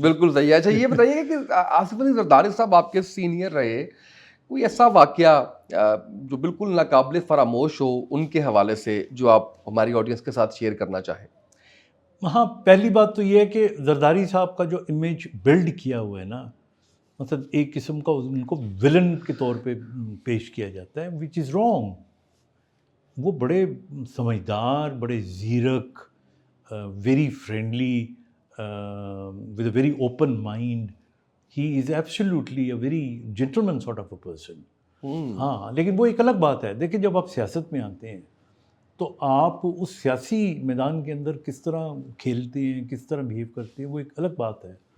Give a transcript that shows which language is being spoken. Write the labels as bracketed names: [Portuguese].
[Urdu] بالکل صحیح ہے. اچھا یہ بتائیے کہ آصف علی زرداری صاحب آپ کے سینئر رہے, کوئی ایسا واقعہ جو بالکل ناقابل فراموش ہو ان کے حوالے سے جو آپ ہماری آڈینس کے ساتھ شیئر کرنا چاہیں؟ ہاں, پہلی بات تو یہ ہے کہ زرداری صاحب کا جو امیج بلڈ کیا ہوا ہے نا, مطلب ایک قسم کا ان کو ولن کے طور پہ پیش کیا جاتا ہے, [English] Which is wrong. [Urdu] وہ بڑے سمجھدار, بڑے زیرک, [English] Very friendly, with a very open mind. He is absolutely a very gentleman sort of a person. [Urdu] ہاں, لیکن وہ ایک الگ بات ہے. دیکھیں جب آپ سیاست میں آتے ہیں تو آپ اس سیاسی میدان کے اندر کس طرح کھیلتے ہیں, کس طرح بیہیو کرتے ہیں, وہ ایک الگ بات ہے.